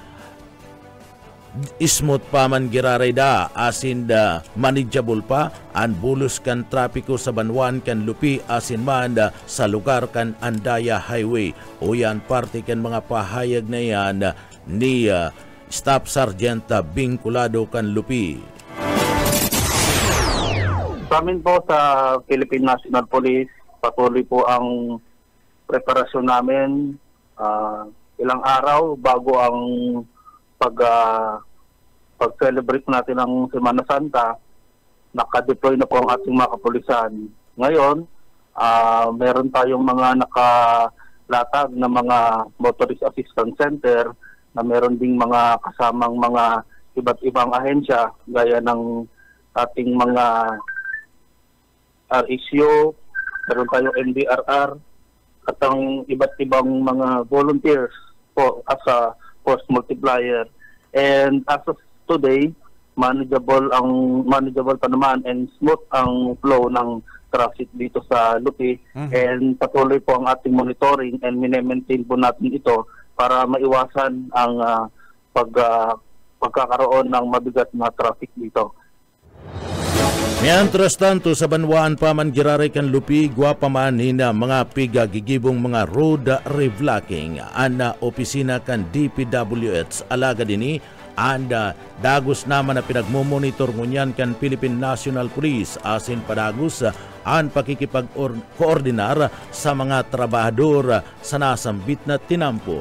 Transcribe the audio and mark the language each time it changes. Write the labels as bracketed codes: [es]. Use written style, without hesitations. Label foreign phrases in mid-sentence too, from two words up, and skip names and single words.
[bik] ismot pa man girarayda asin manageable pa ang bulos kan trapiko sa Banuan kan Lupi asin man sa lugar kan Andaya Highway o yan parte kan mga pahayag na yan ni Staff Sergeant Vinculado kan Lupi. [tl] Sa amin po sa Philippine National Police, patuloy po ang preparasyon namin ilang araw bago ang pag-celebrate natin ng Semana Santa. Naka-deploy na po ang ating mga kapulisan. Ngayon, meron tayong mga nakalatag na mga Motorist Assistance Center na meron ding mga kasamang mga iba't ibang ahensya gaya ng ating mga RSU, meron tayong MDRR, at ang iba't ibang mga volunteers po [en] as a force multiplier. And as of today, [tl] manageable pa naman [en] and smooth [tl] ang flow ng traffic dito sa Lupi. And patuloy po ang ating monitoring and mine-maintain po natin ito para maiwasan ang pagkakaroon ng mabigat na traffic dito. [bik] Mientras tanto sa Banuan pa man giraray kan Lupi guwapa man hina mga pigagigibong mga road revlocking ana opisina kan DPWH alaga dini anda dagos naman na pinagmomonitor ngunyan kan Philippine National Police asin padagos an pakikipag-koordinar sa mga trabahador sa nasambit na tinampo.